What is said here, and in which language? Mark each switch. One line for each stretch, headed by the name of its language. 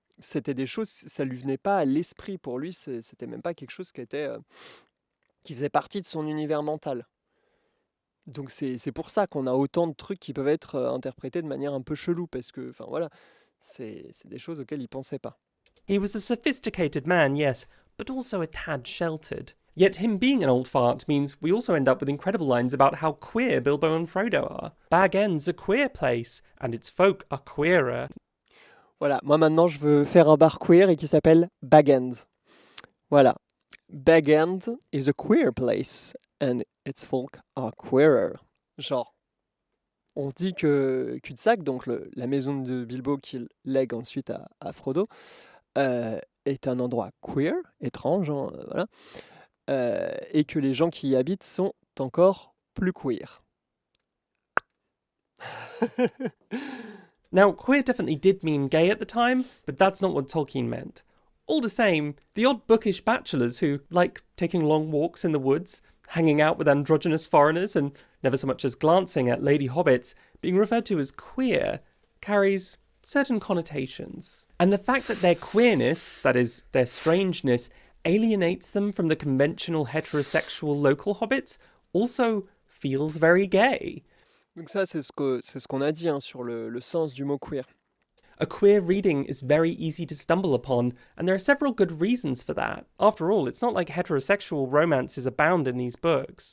French: C'était des choses, ça lui venait pas à l'esprit. Pour lui, c'était même pas quelque chose qui faisait partie de son univers mental. Donc c'est pour ça qu'on a autant de trucs qui peuvent être interprétés de manière un peu chelou, parce que, enfin voilà, c'est des choses auxquelles il pensait pas.
English: He was a sophisticated man, yes, but also a tad sheltered. Yet him being an old fart means we also end up with incredible lines about how queer Bilbo and Frodo are. Bag End's a queer place, and its folk are queerer.
French: Voilà, moi maintenant je veux faire un bar queer et qui s'appelle Bag End. Voilà.
English: Bag End is a queer place, and its folk are queerer.
French: Genre, on dit que Cul-de-sac, donc la maison de Bilbo qu'il lègue ensuite à Frodo, est un endroit queer, étrange, hein, voilà, et que les gens qui y habitent sont encore plus queer.
English: Now, queer definitely did mean gay at the time, but that's not what Tolkien meant. All the same, the odd bookish bachelors who like taking long walks in the woods, hanging out with androgynous foreigners, and never so much as glancing at lady hobbits, being referred to as queer, carries certain connotations. And the fact that their queerness, that is, their strangeness, alienates them from the conventional heterosexual local hobbits also feels very gay.
French: Donc ça, c'est ce qu'on a dit hein, sur le sens du mot queer.
English: A queer reading is very easy to stumble upon, and there are several good reasons for that. After all, it's not like heterosexual romances abound in these books.